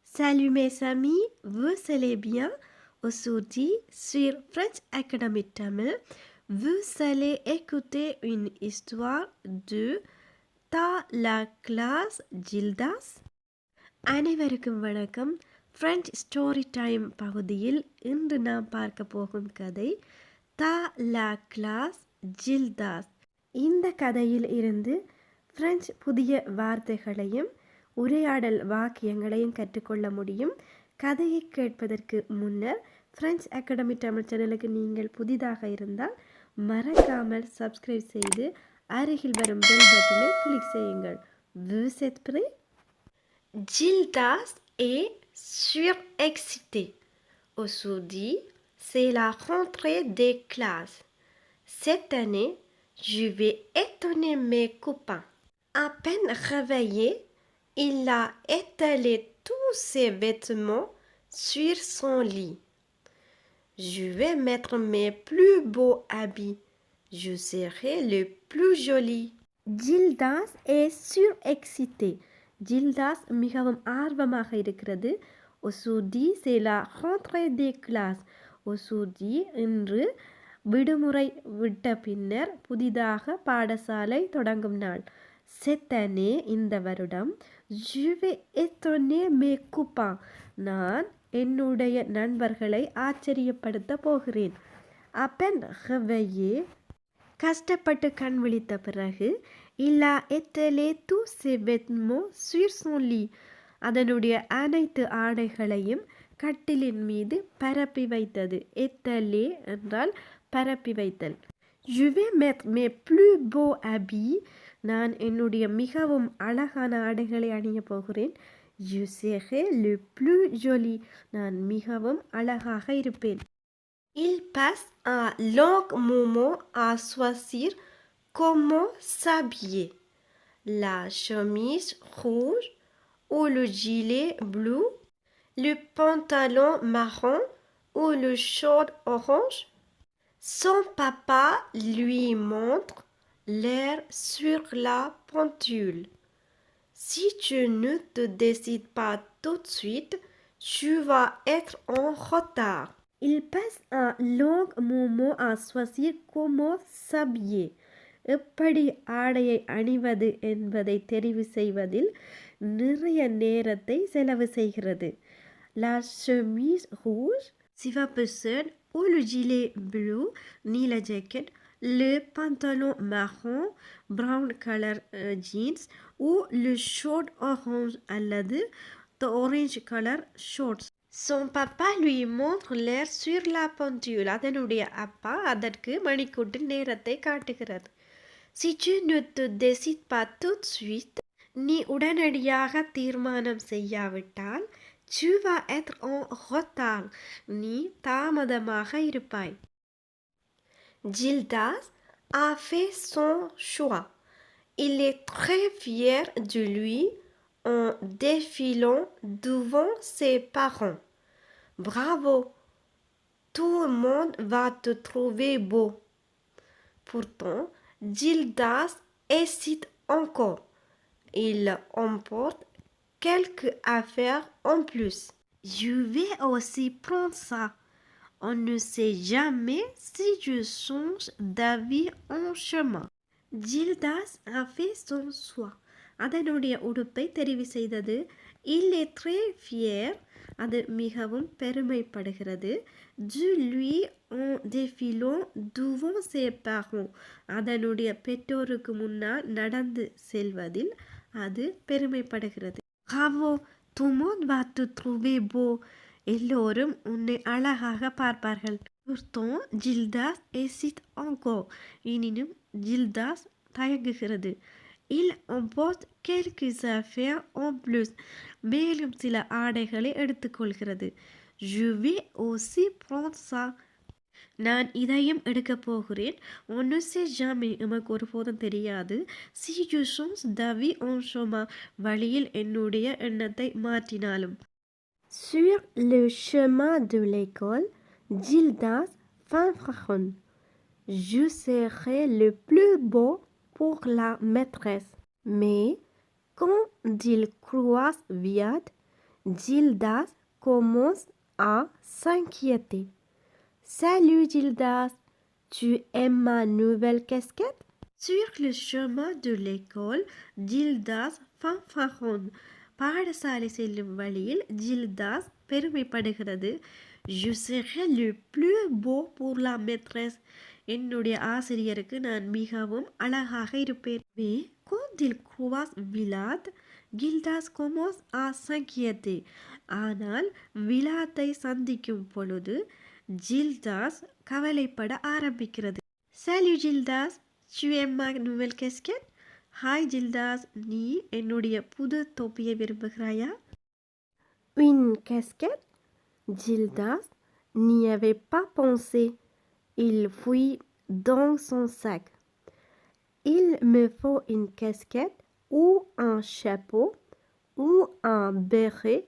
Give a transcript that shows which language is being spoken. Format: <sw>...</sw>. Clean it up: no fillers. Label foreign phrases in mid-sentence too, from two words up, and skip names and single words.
<fr>Salut mes amis, vous allez bien? Aujourd'hui, sur French Academy Tamil, vous allez écouter une histoire de Ta la classe Gildas.</fr> <ta>அனைவருக்கும் வணக்கம். ஃப்ரெஞ்ச் ஸ்டோரி டைம் பகுதியில் இன்று நாம் பார்க்க போகும் கதை தா லா கிளாஸ் ஜில்தாஸ். இந்த கதையில் இருந்து ஃப்ரெஞ்ச் புதிய வார்த்தைகளையும் உரையாடல் வாக்கியங்களையும் கற்றுக்கொள்ள முடியும். கதையை கேட்பதற்கு முன்னர் ஃப்ரெஞ்ச் அகாடமி தமிழ் சேனலுக்கு நீங்கள் புதிதாக இருந்தால் மறக்காமல் சப்ஸ்கிரைப் செய்து அருகில் வரும் பெல் பட்டனை கிளிக் செய்யுங்கள்.</ta> <fr>Vous êtes prêts? Gildas est surexcité. Aujourd'hui, c'est la rentrée des classes. Cette année, je vais étonner mes copains. À peine réveillé, il a étalé tous ses vêtements sur son lit. Je vais mettre mes plus beaux habits. Je serai le plus joli. Gildas est surexcité.</fr> <ta>ஜில்தாஸ் மிகவும் ஆர்வமாக இருக்கிறது.</ta> <fr>Aujourd'hui c'est la rentrée des classes.</fr> <ta>ஒசூதி இன்று விடுமுறை விட்ட பின்னர் புதிதாக பாடசாலை தொடங்கும் நாள்.</ta> <fr>செத்தனே</fr> <ta>இந்த வருடம்.</ta> <fr>Je vais étonner mes copains.</fr> <ta>நான் என்னுடைய நண்பர்களை ஆச்சரியப்படுத்த போகிறேன்.</ta> <fr>À peine réveillé</fr> <ta>கஷ்டப்பட்டு கண் விழித்த பிறகு</ta> <fr>Il a étalé tous ses vêtements sur son lit.</fr> <ta>அதனுடைய அனைத்து ஆடைகளையும் கட்டிலின் மீது பரப்பி வைத்தது. étaler என்றால் பரப்பி வைத்தல்.</ta> <fr>Je vais mettre mes plus beaux habits.</fr> <ta>நான் என்னுடைய மிகவும் அழகான ஆடைகளை அணிய போகிறேன்.</ta> <fr>Je serai le plus joli.</fr> <ta>நான் மிகவும் அழகாக இருப்பேன்.</ta> <fr>Il passe un long moment à choisir comment s'habiller. La chemise rouge ou le gilet bleu, le pantalon marron ou le short orange. Son papa lui montre l'air sur la pendule. Si tu ne te décides pas tout de suite, tu vas être en retard. Il passe un long moment à choisir comment s'habiller.</fr> <ta>எப்படி ஆடையை அணிவது என்பதை தெரிவு செய்வதில் நிறைய நேரத்தை செலவு செய்கிறது.</ta> <fr>La chemise rouge,</fr> <ta>சிவப்பு ஷர்ட்,</ta> <fr>ou le gilet bleu,</fr> <ta>நீல ஜாக்கெட்,</ta> <fr>le pantalon marron,</fr> <en>brown color jeans,</en> <fr>ou le short orange அல்லது</fr> <en>the orange color shorts.</en> <fr>Son papa lui montre l'air sur la pendule.</fr> <ta>அதனுடைய அப்பா அதற்கு மணிக்கூட்டு நேரத்தை காட்டுகிறது.</ta> <fr>Si tu ne te décides pas tout de suite,</fr> <ta>நீ உடனடியாக தீர்மானம் செய்யாவிட்டால்,</ta> <fr>tu vas être en retard.</fr> <ta>நீ தாமதமாக இருப்பாய்.</ta> <fr>Gildas a fait son choix. Il est très fier de lui en défilant devant ses parents. Bravo! Tout le monde va te trouver beau. Pourtant, Gildas hésite encore. Il emporte quelques affaires en plus. Je vais aussi prendre ça. On ne sait jamais si je change d'avis en chemin. Gildas a fait son choix.</fr> <ta>அதனுடைய உடுப்பை தெரிவு செய்தது.</ta> <fr>Il est très fier.</fr> <ta>அது மிகவும் பெருமைப்படுகிறது.</ta> <fr>Du lui en défilant devant ses parents.</fr> <ta>அதனுடைய பெற்றோருக்கு முன்னால் நடந்து செல்வதில் அது பெருமைப்படுகிறது.</ta> <fr>Bravo, tout le monde va te trouver beau.</fr> <ta>எல்லோரும் உன்னை அழகாக பார்ப்பார்கள்.</ta> <fr>Pourtant, Gildas hésite encore.</fr> <ta>எனினும் ஜில்தாஸ் தயங்குகிறது.</ta> <fr>Il emporte quelques affaires en plus.</fr> <ta>மேலும் சில ஆடைகளை எடுத்துக்கொள்கிறது.</ta> <fr>Je vais aussi prendre ça.</fr> <ta>நான் இதையும் எடுக்கப் போகிறேன்.</ta> <fr>On ne sait jamais.</fr> <ta>எமக்கு ஒருபோதும் தெரியாது.</ta> <fr>Si je change d'avis en chemin.</fr> <ta>வழியில் என்னுடைய எண்ணத்தை மாற்றினாலும்.</ta> <fr>Sur le chemin de l'école, Gildas fanfaronne. Je serai le plus beau pour la maîtresse. Mais quand il croise Viad, Gildas commence à s'inquiéter. Salut Gildas, tu aimes ma nouvelle casquette? Sur le chemin de l'école, Gildas fanfaronne.</fr> <ta>பாடசாலை செல்லும் வழியில் ஜில்தாஸ் பெருமைப்படுகிறது.</ta> <fr>Je serai le plus beau pour la maîtresse.</fr> <ta>என்னுடைய ஆசிரியருக்கு நான் மிகவும் அழகாக இருப்பேன்.</ta> <fr>Mais quand il croise Vilad, Gildas commence à s'inquiéter.</fr> <ta>ஆனால் விலாத்தை சந்திக்கும் பொழுது ஜில்தாஸ் கவலைப்பட ஆரம்பிக்கிறது.</ta> <fr>Salut Gildas, tu aimes ma nouvelle casquette?</fr> <en>Hi Gildas,</en> <ta>நீ என்னுடைய புது தொப்பியை விரும்புகிறாயா?</ta> <fr>Une casquette? Gildas n'y avait pas pensé. Il fouille dans son sac. Il me faut une casquette ou un chapeau ou un béret.</fr>